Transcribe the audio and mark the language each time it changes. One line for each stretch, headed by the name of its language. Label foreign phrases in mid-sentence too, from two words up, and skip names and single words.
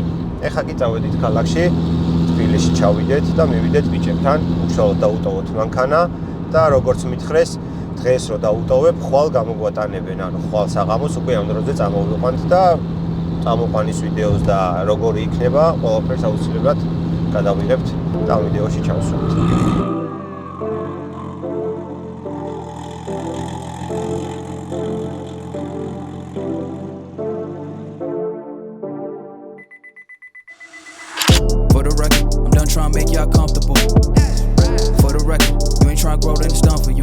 Georgian: ეხლა კი წავედით ქალაქში, თბილისში ჩავიდეთ და მივიდეთ ბიჭებთან, უშუალოდ დაუტოვოთ მანქანა და როგორც მითხრეს, დღეს რო დაუტოვებ, ხვალ გამოგვატანებენ, ანუ ხვალ საღამოს უკვე ამ დროზე წამოვიყვანთ და წამოყვანის ვიდეოს და როგორი იქნება, ყველაფერს აუცილებლად გადავიღებთ და ამ ვიდეოში ჩავსვათ.
English: Trying to make y'all comfortable. For the record, you ain't trying to grow, then it's done for you.